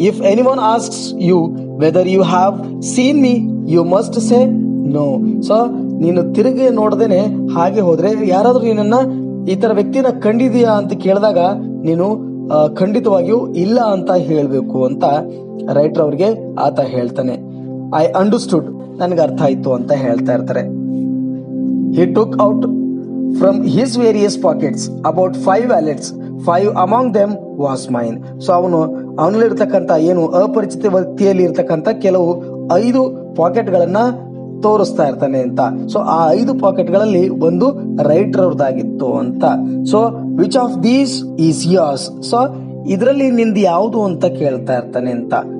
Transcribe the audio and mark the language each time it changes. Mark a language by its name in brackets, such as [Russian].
[English] If anyone asks you whether you have seen me, you must say no. [Kannada] So ನೀನು ತಿರುಗಿ ನೋಡ್ದೇನೆ ಹಾಗೆ ಹೋದ್ರೆ, ಯಾರಾದ್ರೂ ನಿನ್ನ ಈ ತರ ವ್ಯಕ್ತಿನ ಕಂಡಿದೀಯಾ ಅಂತ ಕೇಳಿದಾಗ ನೀನು ಖಂಡಿತವಾಗಿಯೂ ಇಲ್ಲ ಅಂತ ಹೇಳ್ಬೇಕು ಅಂತ ರೈಟರ್ ಅವ್ರಿಗೆ ಆತ ಹೇಳ್ತಾನೆ. [English] I understood. [Kannada] ನನ್ಗೆ ಅರ್ಥ ಆಯ್ತು ಅಂತ ಹೇಳ್ತಾ ಇರ್ತಾರೆ. [English] He took out from his various pockets about 5 wallets. 5 among them was mine. [Kannada] So ಅವನಲ್ಲಿರ್ತಕ್ಕಂಥ ಏನು ಅಪರಿಚಿತ ವ್ಯಕ್ತಿಯಲ್ಲಿ ಇರ್ತಕ್ಕಂಥ ಕೆಲವು 5 ಪಾಕೆಟ್ಗಳನ್ನ ತೋರಿಸ್ತಾ ಇರ್ತಾನೆ ಅಂತ. ಸೊ ಆ 5 ಪಾಕೆಟ್ಗಳಲ್ಲಿ ಒಂದು ರೈಟರ್ ಅವ್ರದ್ದಾಗಿತ್ತು ಅಂತ. So [English] Which of these is yours. [Kannada] So ಇದರಲ್ಲಿ ನಿಂದು ಯಾವುದು ಅಂತ ಕೇಳ್ತಾ ಇರ್ತಾನೆ ಅಂತ.